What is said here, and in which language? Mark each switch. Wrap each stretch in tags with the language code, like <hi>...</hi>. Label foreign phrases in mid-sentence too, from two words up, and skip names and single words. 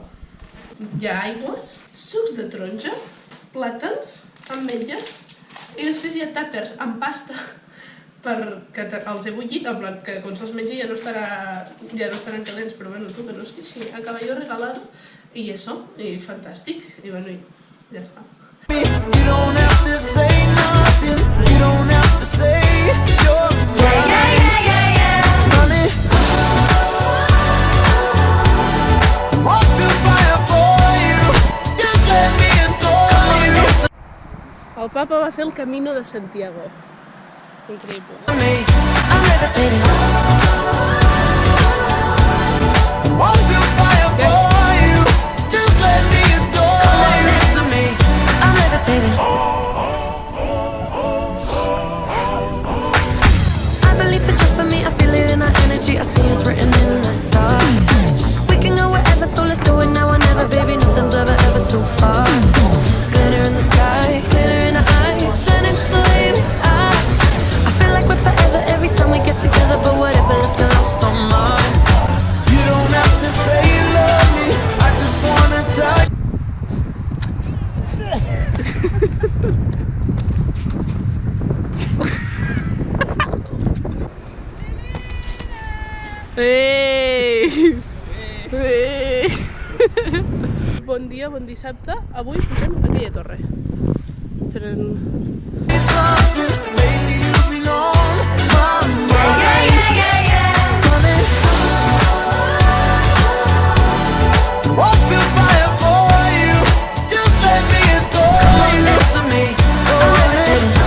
<ca>Hi ha aigües, sucs de taronja, plàtans, ametlles i després hi ha tàpers amb pasta perquè els he bullit, en plan que quan se'ls mengi ja no estaran calents, però bueno, tu que no és que així,</ca> <es>a caballo regalado</es> <ca>i això, i fantàstic, i bueno, ja està.</ca> <en>You don't have to say nothing. You don't have to say you're right. Honey, walk through fire for you. Just let me adore you.</en> <ca>El papa va fer el Camino de Santiago. Increïble.</ca> <en>I'm levitating. Walk through fire for you. Just let me adore you. Next to me. I'm levitating. I believe that you're for me, I feel it in our energy, I see it's written in the stars. We can go wherever, so let's do it now or never, baby, nothing's ever too far. Glitter in the sky, glitter in our eyes, shining just the way we are. I feel like we're forever every time we get together, but whatever, let's get lost on Mars. You don't have to say you love me, I just wanna tell you. Ei!</en> <ca>Ei! Bon dia, bon dissabte. Avui pugem a aquella torre. Tadam!</ca> <en>Something, maybe you belong my mind. Honey, walk through fire for you. Just let me adore you. Next to me, honey.</en>